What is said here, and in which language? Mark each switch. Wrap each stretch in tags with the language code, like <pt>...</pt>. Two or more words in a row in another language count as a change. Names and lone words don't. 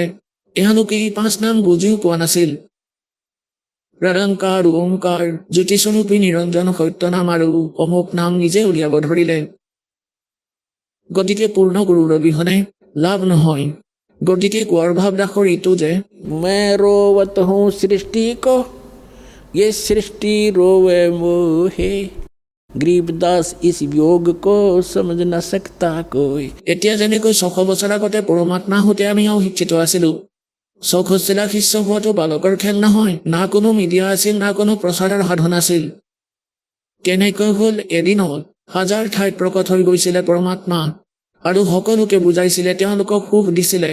<as>এওঁলোকে এই 5 নাম বুজিও পোৱা নাছিল। নিৰংকাৰ, ওংকাৰ, জ্যোতিস্বৰূপী নিৰঞ্জন সত্য নাম আৰু অমুক নাম নিজে উলিয়াব ধৰিলে। গতিকে পূৰ্ণ গুৰুৰ অবিহনে লাভ নহয়। গতিকে কোৱাৰ ভাৱ দাসৰ এইটো যে</as> <hi>मैं रोवत हूँ सृष्टि को, ये सृष्टि रोवे मोहे, गरीबदास इस योग को समझ न सकता कोई।</hi> <as>এতিয়া যেনেকৈ 600 বছৰ আগতে পৰমাত্মা হতে আমিও শিক্ষিত আছিলো। 64 লাখ শিষ্য হোৱাটো বালকৰ খেল নহয়। না কোনো মিডিয়া আছিল, না কোনো প্ৰচাৰৰ সাধন আছিল। কেনেকৈ হ'ল, এদিনত 1000 ঠাইত প্ৰকট হৈ গৈছিলে পৰমাত্মা আৰু সকলোকে বুজাইছিলে, তেওঁলোকক সুখ দিছিলে।</as>